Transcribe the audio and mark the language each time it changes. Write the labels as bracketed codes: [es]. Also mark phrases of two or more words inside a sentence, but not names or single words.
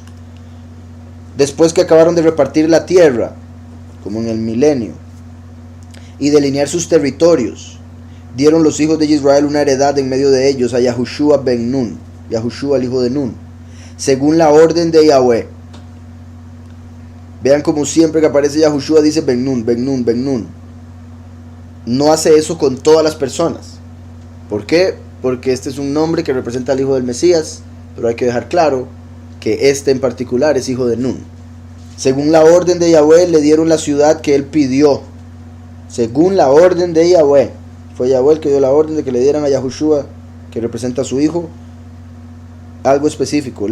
[es] Después que acabaron de repartir la tierra, como en el milenio, y delinear sus territorios, dieron los hijos de Israel una heredad en medio de ellos a Yahushua ben Nun, Yahushua el hijo de Nun, según la orden de Yahweh. Vean como siempre que aparece Yahushua dice ben Nun, ben Nun, ben Nun. No hace eso con todas las personas. ¿Por qué? Porque este es un nombre que representa al hijo del Mesías, pero hay que dejar claro que este en particular es hijo de Nun. Según la orden de Yahweh le dieron la ciudad que él pidió. Según la orden de Yahweh. Fue Yahweh el que dio la orden de que le dieran a Yahushua, que representa a su hijo, algo específico.